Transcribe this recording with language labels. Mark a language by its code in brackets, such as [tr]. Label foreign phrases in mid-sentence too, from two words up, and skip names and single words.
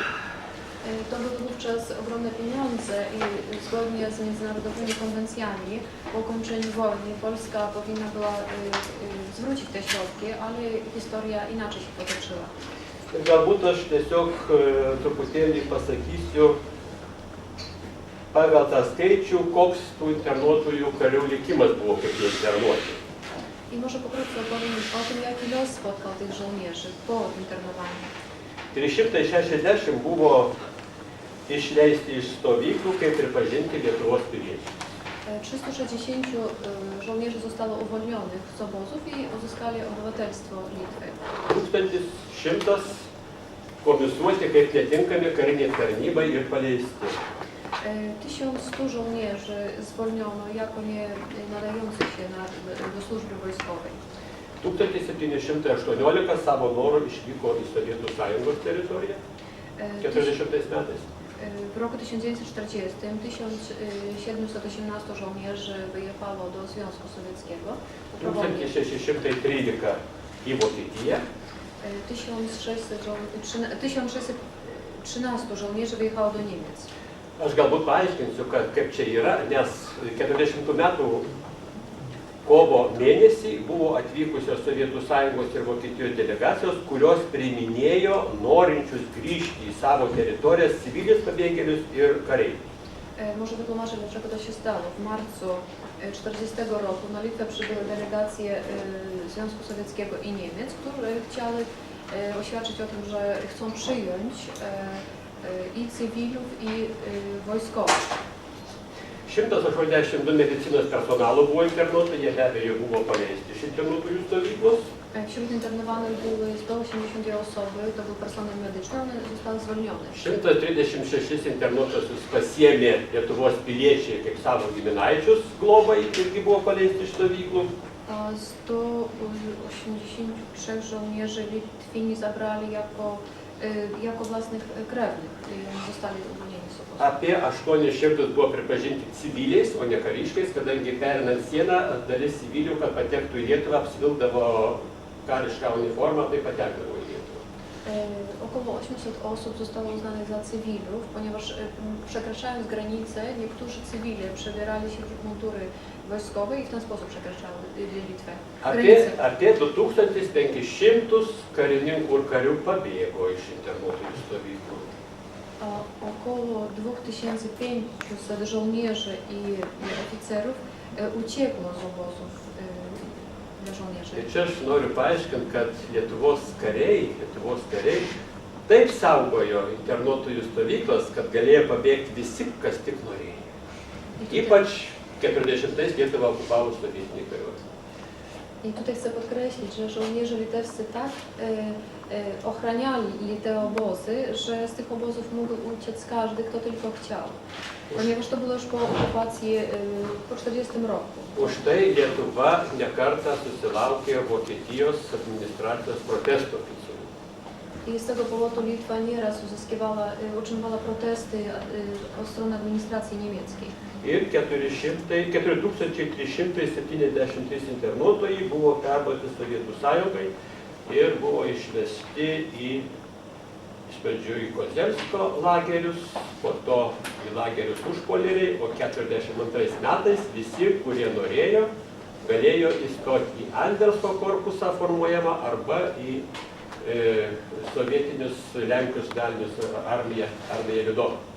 [pl] To były wówczas ogromne pieniądze i zgodnie z międzynarodowymi konwencjami po ukończeniu wojny Polska powinna była zwrócić te środki, ale historia inaczej się potoczyła. [lt] Galbūt aš tiesiog truputėlį pasakysiu pagal tą skaičių, koks tų internuotojų karių likimas buvo, kaip jie internuoti. [pl] I może pokrótce opowiem o tym, jaki los spotkał tych żołnierzy po internowaniu. [lt] 360 buvo išleisti iš stovyklų, kaip pripažinti Lietuvos piliečiai. [pl] 360 żołnierzy zostało uwolnionych z obozów i uzyskali obywatelstwo Litwy. [lt] 1100 komisuoti kaip netinkami kariniai tarnybai ir paleisti. [pl] 1100 żołnierzy zwolniono jako nie nadających się do służby wojskowej. [lt] 1718 savo norų išvyko į Sovietų Sąjungos teritoriją 40 metais. [pl] W roku 1940 1718 żołnierzy wyjechało do Związku Sowieckiego. [lt] 1613 į Vokietiją. [pl] 1613 żołnierzy wyjechało do Niemiec. [lt] Aš galbūt paaiškinsiu, kaip čia yra, nes 40 metų kovo mėnesį buvo atvykusios Sovietų Sąjungos ir Vokietijos delegacijos, kurios priiminėjo norinčius grįžti į savo teritorijas civilius pabėgėlius ir kariai. [pl] Może wytłumaczę, dlaczego to się stało. W marcu 1940 roku na Litwę przybyły delegacje Związku Sowieckiego i Niemiec, które chciały oświadczyć o tym, że chcą przyjąć i cywilów, i wojskowych. [lt] 182 medicinos personalo buvo internuota, jie be abejo buvo paleisti iš internuotųjų stovyklos. [pl] Wśród internowanych były 182 osoby, to był personel medyczny, one zostały zwolnione. [lt] 136 internuotuosius pasiėmė Lietuvos piliečiai kaip savo giminaičius globai, irgi buvo paleisti iš stovyklų. [pl] 183 żołnierzy Litwini zabrali jako własnych krewnych, zostali uwolnieni z obozu. [lt] Apie 800 buvo pripažinti civiliais, o ne kariškais, kadangi perinant sieną dalis civilių, kad patektų į Lietuvą, apsivilkdavo karišką uniformą, tai patekdavo į Lietuvą. [pl] Około 800 osób zostało uznanych za cywilów, ponieważ przekraczając granicę, niektórzy cywile przebierali się w mundury wojskowe i w ten sposób przekraczały Litwę. [lt] Apie 2500 karininkų ir karių pabėgo iš internuotųjų stovyklų. [pl] Około 2500 żołnierzy i oficerów uciekło z obozów dla żołnierzy. [lt] Tai čia aš noriu paaiškinti, kad Lietuvos kariai taip saugojo internuotųjų stovyklas, kad galėjo pabėgti visi, kas tik norėjo. Ypač 40-ais Lietuvą okupavo sovietinė kariuomenė. [pl] I tutaj chcę podkreślić, że żołnierze litewscy tak ochraniali te obozy, że z tych obozów mógł uciec każdy, kto tylko chciał. Ponieważ to było już po okupacji po 40 roku. [lt] Už tai Lietuva ne kartą susilaukė Vokietijos administracijos protesto oficialių. [pl] I z tego powodu Litwa nieraz utrzymywała protesty od strony administracji niemieckiej. [lt] Ir 4373 internuotojai buvo perduoti Sovietų sąjungai ir buvo išvesti iš pradžių į Kozelsko lagerius, po to į lagerius užpolieriai, o 42 metais visi, kurie norėjo, galėjo įstoti į Anderso korpusą formuojamą arba į sovietinius Lenkijos dalinius armiją Liudovą.